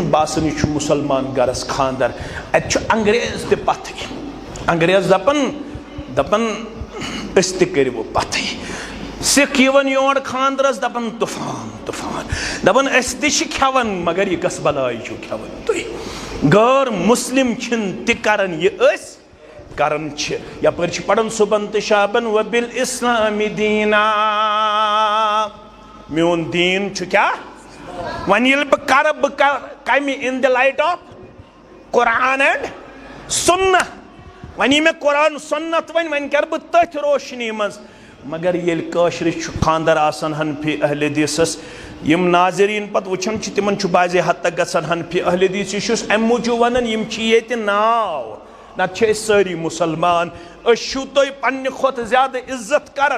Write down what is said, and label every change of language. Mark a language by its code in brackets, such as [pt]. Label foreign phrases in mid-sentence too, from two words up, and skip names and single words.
[ks] बासन यह मुसलमान गरस खानदर अत अंग्रेज ते पथ अंग्रेज दपन दपन अस वो पथ सिख यवन योर खानदरस दपन तूफान तूफान दपन अस खेवन मगर यह कस बलाई खेवन तुम गैर मुस्लिम तन यह करन यपर पढ़न सुबन तो शाबन व बिल इस्लामी दीना मोन दीन क्या वन ये बह [en] come in the light of Quran and Sunna [ks] वन मे कुरान सुन्नत वन वन कर बह तथ रोशनी मज मगर ये कशर खानदर आसन हनफी अहल हदीसस यम नाजरीन पत वुचन तिमन बाजे हद तक गसन हनफी अहल हदीस अम मूजूब वन यम नाव नत सारी मुसलमान अशु तुम पन्ने खुद ज्यादा इज्जत कर